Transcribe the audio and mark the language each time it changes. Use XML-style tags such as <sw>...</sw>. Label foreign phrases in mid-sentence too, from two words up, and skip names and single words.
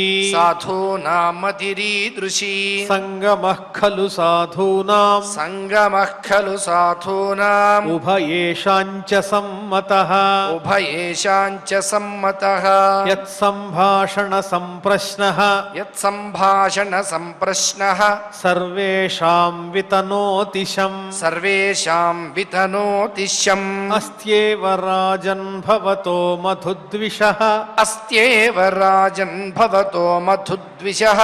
<sa>साधूनां मतिरीदृशी सङ्गमः खलु साधूनां सङ्गमः खलु साधूनाम् उभयेषाञ्च सम्मतः उभयेषाञ्च सम्मतः यत्सम्भाषणसम्प्रश्नः యత్సంభాషణ సంప్రశ్నః సర్వేషాం వితనోతిశం సర్వేషాం వితనోతిశం అస్త్యేవ రాజన్ భవతో మధుద్విషః అస్త్యేవ రాజన్ భవతో మధుద్విషః</sa>